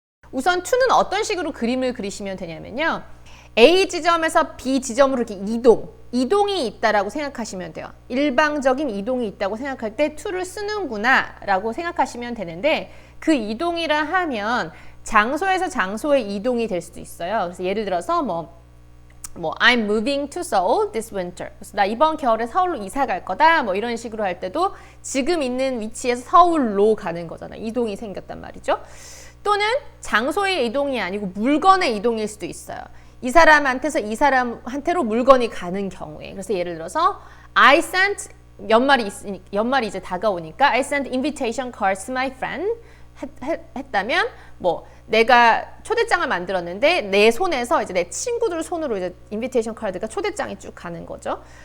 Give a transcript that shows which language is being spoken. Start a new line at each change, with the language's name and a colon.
Korean: 우선 to는 어떤 식으로 그림을 그리시면 되냐면요. A 지점에서 B 지점으로 이렇게 이동이 있다라고 생각하시면 돼요. 일방적인 이동이 있다고 생각할 때 to를 쓰는구나 라고 생각하시면 되는데 그 이동이라 하면 장소에서 장소에 이동이 될 수도 있어요. 그래서 예를 들어서
English: I'm moving to Seoul this winter.
Korean: 그래서 나 이번 겨울에 서울로 이사 갈 거다. 뭐 이런 식으로 할 때도 지금 있는 위치에서 서울로 가는 거잖아요. 이동이 생겼단 말이죠. 또는 장소의 이동이 아니고 물건의 이동일 수도 있어요. 이 사람한테서 이 사람한테로 물건이 가는 경우에. 그래서 예를 들어서 I sent 연말이 이제 다가오니까
English: I sent invitation cards to my friend
Korean: 했다면 내가 초대장을 만들었는데 내 손에서 이제 내 친구들 손으로 이제 인비테이션 카드가 초대장이 쭉 가는 거죠.